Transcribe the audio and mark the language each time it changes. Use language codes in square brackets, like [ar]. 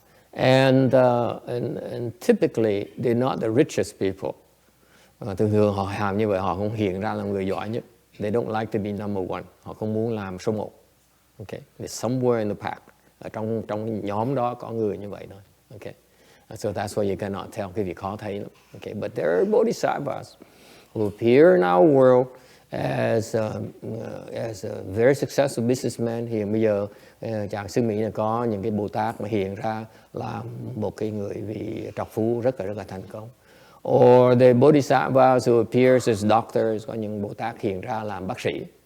[en] And typically they're not the richest people. [vi] Thường họ làm như vậy, họ không hiện ra làm người giỏi nhất. [en] They don't like to be number one. [vi] Họ không muốn làm số 1. [en] Okay, it's somewhere in the pack. [vi] Ở trong nhóm đó có người như vậy thôi. [en] Okay, so that's why you cannot tell, [vi] cái việc khó thấy lắm. [en] Okay, but there are Bodhisattvas who appear in our world as a very successful businessman. [vi] Hiện bây giờ chàng xứ Mỹ là có những cái Bồ Tát mà hiện ra là một cái người vị trọc phú rất là thành công. [en] Or the Bodhisattvas who appears as doctors, [vi] có những Bồ Tát hiện ra làm bác sĩ.